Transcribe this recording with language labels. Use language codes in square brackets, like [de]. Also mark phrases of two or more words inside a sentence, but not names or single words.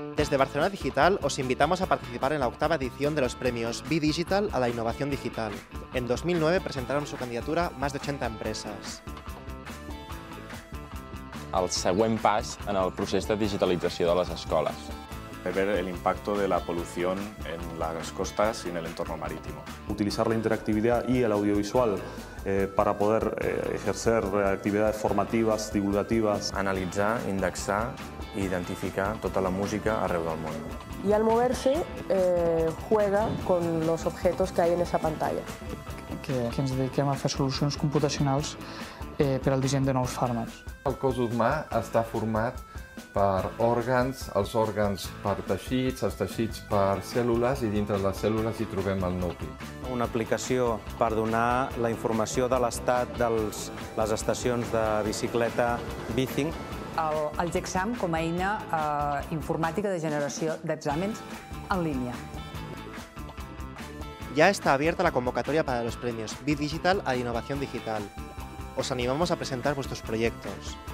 [es] Desde Barcelona Digital os invitamos a participar en la 8ª edición de los premios B-Digital a la innovación digital. En 2009 presentaron su candidatura más de 80 empresas. [ca] El següent pas en el procés de digitalització de les escoles. [es] Ver el impacto de la polución en las costas y en el entorno marítimo. Utilizar la interactividad y el audiovisual para poder ejercer actividades formativas, divulgativas. [ca] Analitzar, indexar i identificar tota la música arreu del món. [es] Y al moverse juega con los objetos que hay en esa pantalla. [ca] Que ens dediquem a fer solucions computacionals per al disseny de nous fàrmacs. El cos humà està format per òrgans, els òrgans per teixits, els teixits per cèl·lules i dintre de les cèl·lules hi trobem el nucli. Una aplicació per donar la informació de l'estat de les estacions de bicicleta Bithing. El GEXAM com a eina informàtica de generació d'exàmens en línia. [es] Ya está abierta la convocatoria para los premios B-Digital a la innovación digital. Os animamos a presentar vuestros proyectos.